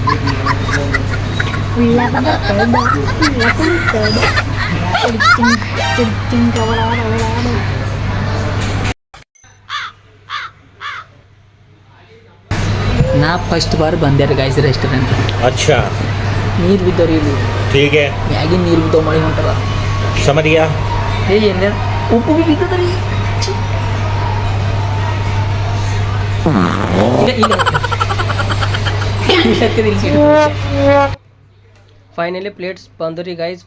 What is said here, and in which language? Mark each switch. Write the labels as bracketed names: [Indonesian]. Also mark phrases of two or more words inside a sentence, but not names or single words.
[Kannada] ನಾ ಫಸ್ಟ್ ಬಾರ್ ಬಂದೆ ರೀ ಗಾಯ್ಸ್ ರೆಸ್ಟೋರೆಂಟ್. [Hindi] अच्छा, [Kannada] ನೀರು ಬಿದ್ದವ್ರಿ ಇಲ್ಲಿ. [Hindi] ठीक है, [Kannada] ಮ್ಯಾಗಿನ ನೀರು ಬಿದ್ದವು, ಮಳೆ ಹೊಂಟದ. [Hindi] समझ गया. [Kannada] ಏನ ಉಪ್ಪು ಬಿ ಬಿದ್ದದ್ರಿ. [English] finally plates [Kannada] ಬಂದು ರೀ ಗೈಸ್.